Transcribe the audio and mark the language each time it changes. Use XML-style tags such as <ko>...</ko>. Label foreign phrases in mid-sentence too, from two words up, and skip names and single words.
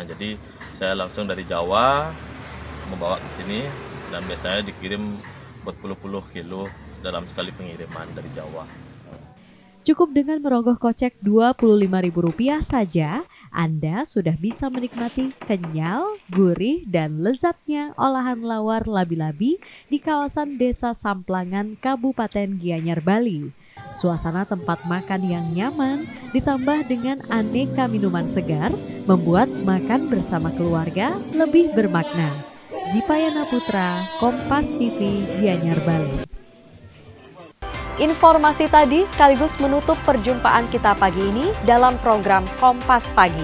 <id>Jadi saya langsung dari Jawa membawa ke sini dan biasanya dikirim berpuluh-puluh kilo dalam sekali pengiriman dari Jawa. Cukup dengan merogoh kocek Rp25.000 saja, Anda sudah bisa menikmati kenyal, gurih, dan lezatnya olahan lawar labi-labi di kawasan Desa Samplangan, Kabupaten Gianyar, Bali. Suasana tempat makan yang nyaman ditambah dengan aneka minuman segar membuat makan bersama keluarga lebih bermakna. Jipayana Putra, Kompas TV, Gianyar, Bali. Informasi tadi sekaligus menutup perjumpaan kita pagi ini dalam program Kompas Pagi.</id>